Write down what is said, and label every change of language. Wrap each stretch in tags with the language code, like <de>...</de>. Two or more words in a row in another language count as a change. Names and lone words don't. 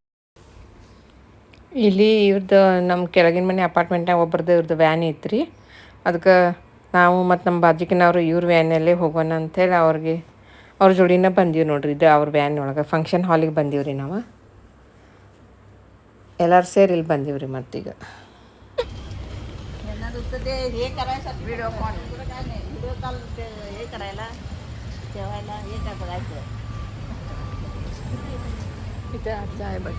<kn>ಇಲ್ಲಿ ಇವ್ರದ್ದು ನಮ್ಮ ಕೆಳಗಿನ ಮನೆ ಅಪಾರ್ಟ್ಮೆಂಟ್ನಾಗ ಒಬ್ರದ್ದು ಇವ್ರದ್ದು ವ್ಯಾನ್ ಐತ್ರಿ. ಅದಕ್ಕೆ ನಾವು ಮತ್ತು ನಮ್ಮ ಬಾಜುಕಿನವರು ಇವ್ರ ವ್ಯಾನಲ್ಲೇ ಹೋಗೋಣ ಅಂಥೇಳಿ ಅವ್ರ ಜೋಡಿನ ಬಂದೀವಿ ನೋಡ್ರಿ. ಇದು ಅವ್ರ ವ್ಯಾನ್ ಒಳಗೆ ಫಂಕ್ಷನ್ ಹಾಲಿಗೆ ಬಂದೀವಿ ರೀ ನಾವು. ಎಲ್ಲರೂ ಸೇರಿ ಇಲ್ಲಿ ಬಂದೀವಿ ರೀ ಮತ್ತೀಗ.</kn> <mr>हे करायचं</mr> <en>video call</en> <mr>काय नाही</mr> <en>video call</en> <mr>हे करायला ठेवायला हे काय बघायचं इथे आमचं आहे बघ.</mr>